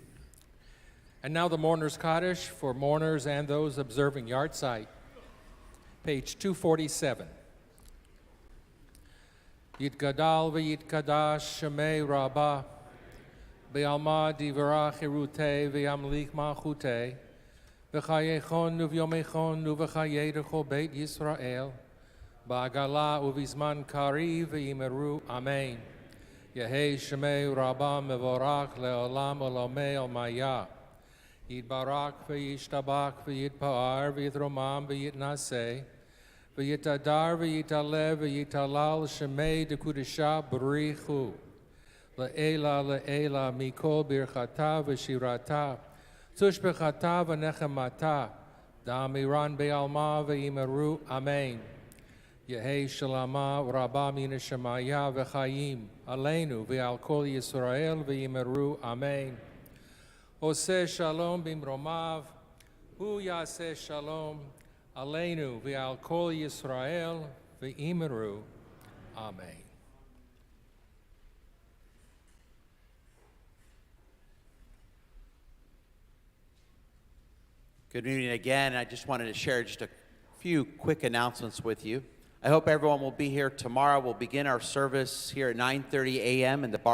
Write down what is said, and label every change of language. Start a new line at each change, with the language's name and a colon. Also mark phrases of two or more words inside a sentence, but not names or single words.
English: And now the Mourner's Kaddish for mourners and those observing yahrzeit. Page 247.
Aramaic: יתגדל ויתקדש שמיה רבא בעלמא די ברא כרעותיה וימליך מלכותיה בחייכון וביומיכון ובחיי דכל בית ישראל בעגלא ובזמן קריב ואמרו אמן. יהא שמיה רבא מברך לעלם עלמי עלמיא יתברך וישתבח ויתפאר ויתרומם ויתנשא ויתהדר ויתעלה ויתהלל שמיה דקודשא בריך הוא לעילא מכל ברכתא ושירתא תשבחתא ונחמתא דאמירן בעלמא ואמרו אמן. יהא שלמא רבא מן שמיא וחיים עלינו ועל כל ישראל ואמרו אמן.
Hebrew: עושה שלום במרומיו, הוא יעשה שלום עלינו ועל כל ישראל ואמרו אמן.
English: Good evening again. I just wanted to share just a few quick announcements with you. I hope everyone will be here tomorrow. We'll begin our service here at 9:30 a.m.